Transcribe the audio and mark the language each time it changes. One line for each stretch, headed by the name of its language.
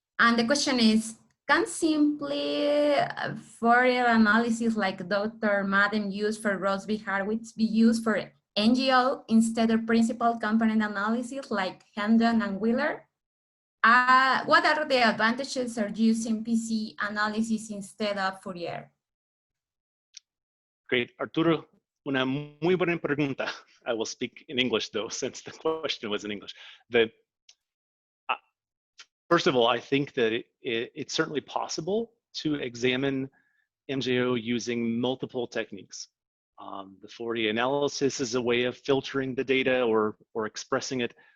English: And the question is, can simply Fourier analysis like Dr. Madden used for Rossby-Harwich be used for NGO instead of principal component analysis like Hendon and Wheeler? What are the advantages of using PC analysis instead of Fourier?
Spanish: Great, Arturo, una muy buena pregunta.
English: I will speak in English though, since the question was in English. First of all, I think that it's certainly possible to examine MJO using multiple techniques. The Fourier analysis is a way of filtering the data or expressing it.